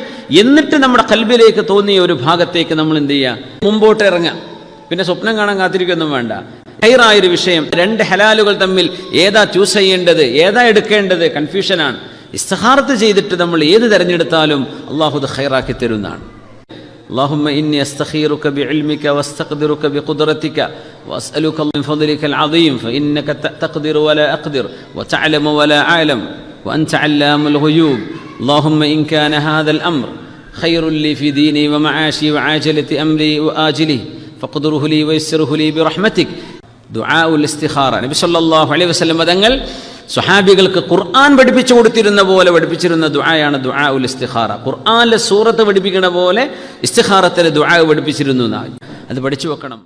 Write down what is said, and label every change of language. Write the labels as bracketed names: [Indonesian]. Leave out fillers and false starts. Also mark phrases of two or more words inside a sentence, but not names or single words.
[Malayalam] എന്നിട്ട് നമ്മുടെ ഖൽബിലേക്ക് തോന്നിയ ഒരു ഭാഗത്തേക്ക് നമ്മൾ എന്ത് ചെയ്യുക, മുമ്പോട്ട് ഇറങ്ങുക. പിന്നെ സ്വപ്നം കാണാൻ കാത്തിരിക്കൊന്നും വേണ്ട. ഖൈറായൊരു വിഷയം, 2 ഹലാലുകൾ തമ്മിൽ ഏതാ ചൂസ് ചെയ്യേണ്ടത്, ഏതാ എടുക്കേണ്ടത്, കൺഫ്യൂഷനാണ്. ഇസ്തിഖാറത്ത് ചെയ്തിട്ട് നമ്മൾ ഏത് തിരഞ്ഞെടുത്താലും അള്ളാഹു അത് ഖൈറാക്കി തരുന്നതാണ്. [Arabic] اللهم إني أستخيرك بعلمك واستقدرك بقدرتك وأسألك من فضلك العظيم فإنك تقدر ولا أقدر وتعلم ولا أعلم وأنت علام الغيوب. اللهم إن كان هذا الأمر خير لي في ديني ومعاشي وعاجلة أمري وآجله فاقدره لي ويسره لي برحمتك. دعاء الاستخارة. [Malayalam] നബി [Arabic] صلى الله عليه وسلم [Malayalam] തങ്ങൾ സ്വഹാബികൾക്ക് ഖുർആൻ പഠിപ്പിച്ചു കൊടുത്തിരുന്ന പോലെ പഠിപ്പിച്ചിരുന്ന ദുആയാണ് [Arabic] دعاء الاستخارة. [Malayalam] ഖുർആനിലെ സൂറത്ത് പഠിപ്പിക്കുന്ന പോലെ ഇസ്തിഖാറത്തിലെ ദുആ പഠിപ്പിച്ചിരുന്നു. അത് പഠിച്ചു വെക്കണം.